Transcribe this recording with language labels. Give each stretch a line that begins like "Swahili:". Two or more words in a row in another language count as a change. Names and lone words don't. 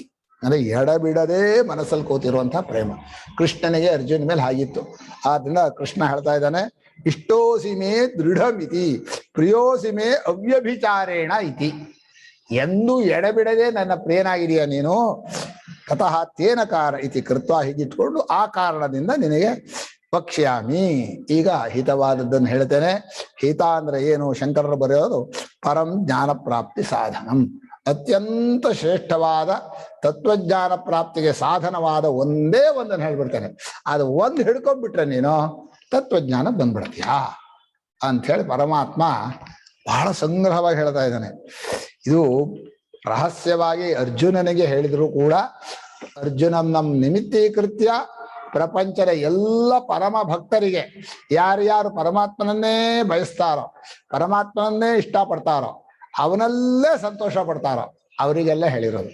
Kannada: ಅಂದ್ರೆ ಎಡಬಿಡದೆ ಮನಸ್ಸಲ್ಲಿ ಕೂತಿರುವಂತಹ ಪ್ರೇಮ. ಕೃಷ್ಣನಿಗೆ ಅರ್ಜುನ ಮೇಲೆ ಹಾಗಿತ್ತು. ಆದ್ರಿಂದ ಕೃಷ್ಣ ಹೇಳ್ತಾ ಇದ್ದಾನೆ,
Sanskrit: ಇಷ್ಟೋಸಿಮೆ ದೃಢಮಿತಿ ಪ್ರಿಯೋಸಿಮೆ ಅವ್ಯಭಿಚಾರೇಣ ಇತಿ.
Kannada: ಎಂದು ಎಡಬಿಡದೆ ನನ್ನ ಪ್ರಿಯನಾಗಿದೆಯಾ ನೀನು,
Sanskrit: ತತಃ ತೇನ ಕಾರ ಇತಿ ಕೃತ್ವ,
Kannada: ಹೀಗಿಟ್ಕೊಂಡು ಆ ಕಾರಣದಿಂದ ನಿನಗೆ ವಕ್ಷ್ಯಾಮಿ. ಈಗ ಹಿತವಾದದ್ದನ್ನು ಹೇಳ್ತೇನೆ. ಹಿತ ಅಂದ್ರೆ ಏನು, ಶಂಕರರು ಬರೆಯೋದು
Sanskrit: ಪರಂ ಜ್ಞಾನ ಪ್ರಾಪ್ತಿ ಸಾಧನಂ.
Kannada: ಅತ್ಯಂತ ಶ್ರೇಷ್ಠವಾದ ತತ್ವಜ್ಞಾನ ಪ್ರಾಪ್ತಿಗೆ ಸಾಧನವಾದ ಒಂದೇ ಒಂದನ್ನು ಹೇಳ್ಬಿಡ್ತೇನೆ. ಅದು ಒಂದು ಹಿಡ್ಕೊಂಡ್ಬಿಟ್ರೆ ನೀನು ತತ್ವಜ್ಞಾನ ಬಂದ್ಬಿಡ್ತೀಯಾ ಅಂಥೇಳಿ ಪರಮಾತ್ಮ ಬಹಳ ಸಂಗ್ರಹವಾಗಿ ಹೇಳ್ತಾ ಇದ್ದಾನೆ. ಇದು ರಹಸ್ಯವಾಗಿ ಅರ್ಜುನನಿಗೆ ಹೇಳಿದ್ರು ಕೂಡ,
Sanskrit: ಅರ್ಜುನಂ ನಿಮಿತ್ತೀಕೃತ್ಯ
Kannada: ಪ್ರಪಂಚದ ಎಲ್ಲ ಪರಮ ಭಕ್ತರಿಗೆ, ಯಾರ್ಯಾರು ಪರಮಾತ್ಮನನ್ನೇ ಬಯಸ್ತಾರೋ, ಪರಮಾತ್ಮನನ್ನೇ ಇಷ್ಟಪಡ್ತಾರೋ, ಅವನಲ್ಲೇ ಸಂತೋಷ ಪಡ್ತಾರೋ ಅವರಿಗೆಲ್ಲ ಹೇಳಿರೋದು.